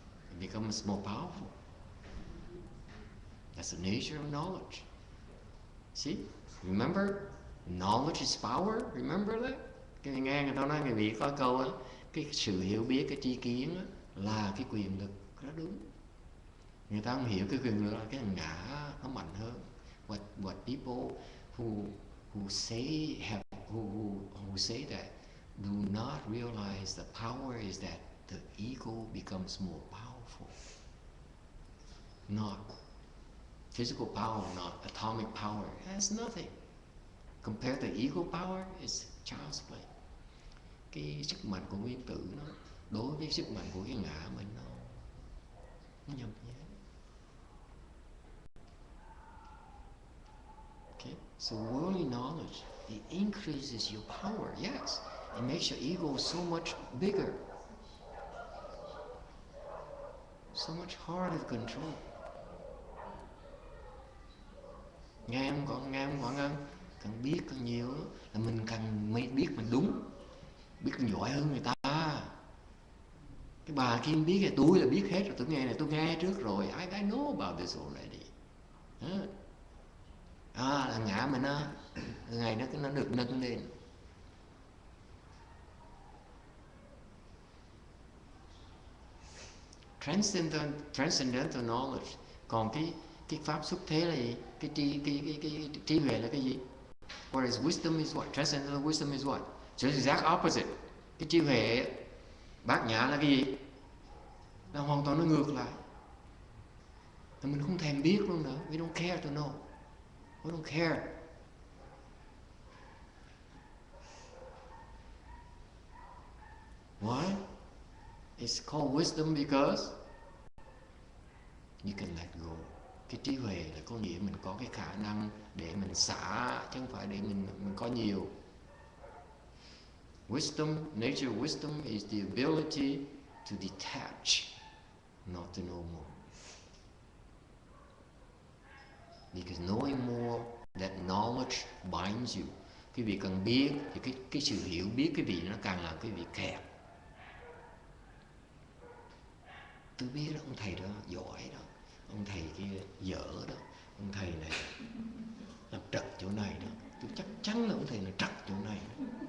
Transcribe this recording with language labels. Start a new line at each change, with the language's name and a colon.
English: It becomes more powerful. That's the nature of knowledge. See? Remember? Knowledge is power. Remember that?
Vietnamese: Cái nghe người ta nói người Việt có câu á, cái sự hiểu biết, cái tri kiến á, là cái quyền lực. Đó đúng. Người ta không hiểu cái quyền lực là cái ngã nó mạnh hơn.
English: What people who say have who say that do not realize the power is that the ego becomes more powerful. Not physical power, not atomic power. That's nothing. Compared to ego power, it's child's play.
Vietnamese: Cái sức mạnh của nguyên tử nó đối với sức mạnh của cái ngã mình nó nhầm nhé.
English: Okay, so worldly knowledge, it increases your power. Yes, it makes your ego so much bigger, so much harder to control.
Vietnamese: Nghe không con ơi, càng biết càng nhiều là mình càng biết mình đúng, biết càng giỏi hơn người ta. Cái bà kia biết là tôi biết hết rồi, tôi nghe này tôi nghe trước rồi,
English: I know about this already.
Vietnamese: Là ngã mình á, ngày nó được nâng lên.
English: Transcendental knowledge.
Vietnamese: Còn cái pháp xuất thế là gì? Cái trí huệ là cái gì?
English: Whereas wisdom is what? Transcendental wisdom is what? So it's exact opposite.
Vietnamese: Cái trí huệ bát nhã là cái gì? Là hoàn toàn nó ngược lại. Thì mình không thèm biết luôn nữa.
English: We don't care to know. We don't care. Why? It's called wisdom because you can let go.
Vietnamese: Cái trí huệ là có nghĩa mình có cái khả năng để mình xả, chứ không phải để mình có nhiều.
English: Wisdom, nature of wisdom is the ability to detach, not to know more. Because knowing more, that knowledge binds you.
Vietnamese: Quý vị cần biết thì cái sự hiểu biết quý vị nó càng làm quý vị kẹt. Tôi biết đó, ông thầy đó giỏi đó, ông thầy kia dở đó, ông thầy này làm trật chỗ này đó, tôi chắc chắn là ông thầy này trật chỗ này đó.